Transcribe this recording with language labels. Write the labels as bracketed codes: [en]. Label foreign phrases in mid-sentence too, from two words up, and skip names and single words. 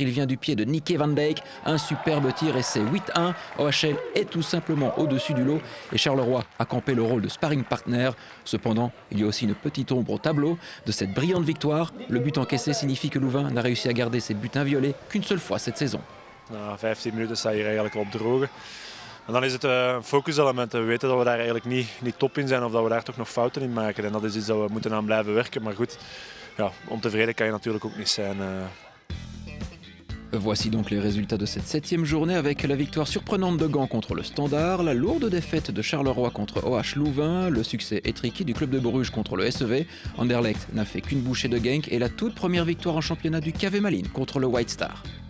[fr] Il vient du pied de Nicky Van Dijk, un superbe tir et c'est 8-1. OHL est tout simplement au-dessus du lot et Charleroi a campé le rôle de [en] sparring partner. [fr] Cependant, il y a aussi une petite ombre au tableau de cette brillante victoire. Le but encaissé signifie que Louvain n'a réussi à garder ses buts inviolés qu'une seule fois cette saison. [nl] Na 15 minuten sta je eigenlijk op droge. En dan is het een focuselement. We weten dat we daar eigenlijk niet top in zijn of dat we daar toch nog fouten in maken. En dat is iets dat we moeten aan blijven werken. Maar goed, ja, ontevreden kan je natuurlijk ook niet zijn. [fr] Voici donc les résultats de cette 7e journée avec la victoire surprenante de Gand contre le Standard, la lourde défaite de Charleroi contre OH Louvain, le succès étriqué du club de Bruges contre le SEV, Anderlecht n'a fait qu'une bouchée de Genk et la toute première victoire en championnat du KV Malines contre le White Star.